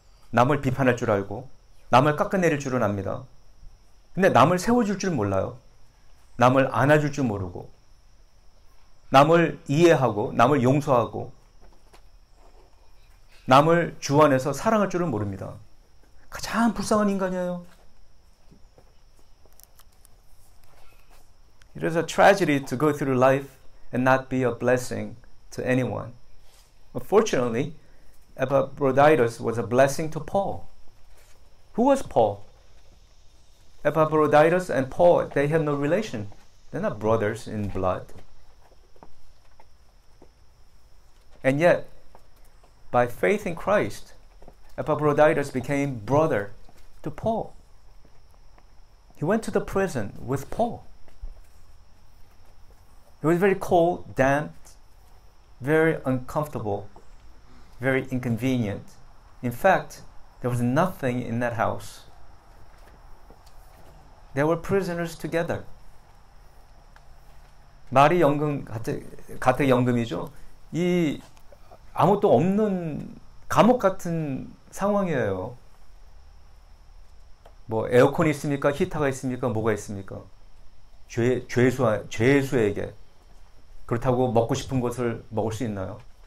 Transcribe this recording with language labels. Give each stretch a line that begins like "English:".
Korean: 남을 비판할 줄 알고, 남을 깎아내릴 줄은 압니다. 근데 남을 세워줄 줄 몰라요. 남을 안아줄 줄 모르고, 남을 이해하고, 남을 용서하고, 남을 주 안에서 사랑할 줄은 모릅니다. 가장 불쌍한 인간이에요.
English: It is a tragedy to go through life and not be a blessing to anyone. Unfortunately, Epaphroditus was a blessing to Paul. Who was Paul? Epaphroditus and Paul, they have no relation. They're not brothers in blood. And yet, by faith in Christ, Epaphroditus became brother to Paul. He went to the prison with Paul. It was very cold, damp, very uncomfortable, very inconvenient. In fact, there was nothing in that house. They were prisoners together.
Korean: 말이 연금, 가택 연금이죠. 이 아무것도 없는 감옥 같은 상황이에요. 뭐 에어컨이 있습니까? 히터가 있습니까? 뭐가 있습니까? 죄수에게 그렇다고 먹고 싶은 것을 먹을 수 있나요?